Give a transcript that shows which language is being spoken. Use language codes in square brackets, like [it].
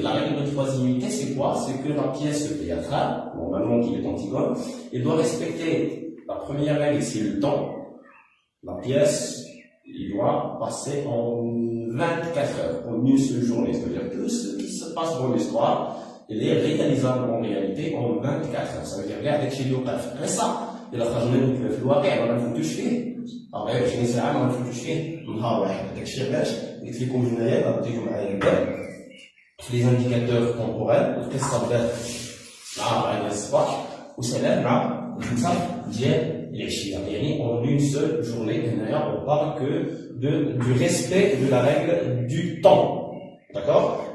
[fr] La règle de 3 unités, c'est quoi? C'est que la pièce théâtrale, normalement qui est Antigone, elle doit respecter la première règle, c'est le temps. La pièce, il doit passer en 24 heures, en une seule journée. C'est-à-dire que ce qui se passe dans l'histoire, il est réalisable en réalité en 24 heures. Ça veut dire, regarde, chez Léopard, c'est ça. Il a traduit [ar] في الواقع ما نفوتوش فيه. غير 20 ساعة ما نفوتوش فيه. نهار واحد. هذاك الشيء علاش؟ قلت لكم هنايا غاديو معايا البال. في لي انديكاتور كونبوريل القصة بدات مع الصباح وسلام مع الخمسة ديال العشية. يعني [fr] en une seule journée هنايا on parle que du respect de la règle du temps. D'accord?